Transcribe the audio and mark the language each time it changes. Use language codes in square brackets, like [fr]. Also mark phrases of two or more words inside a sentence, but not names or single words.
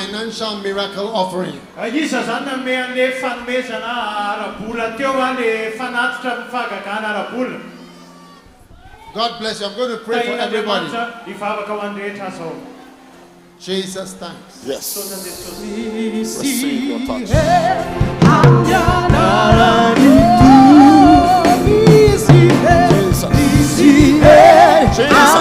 [en] potential miracle offering. [mg] Isa zany ame an'le fanomezana ara-bola teo le fanatitra mifagagana ara-bola. [en] God bless you. I'm going to pray for everybody. [mg] Ivavaka ho an'ny rehetra zao. [en] Jesus, thanks. Yes. Receive Receive your touch. Jesus.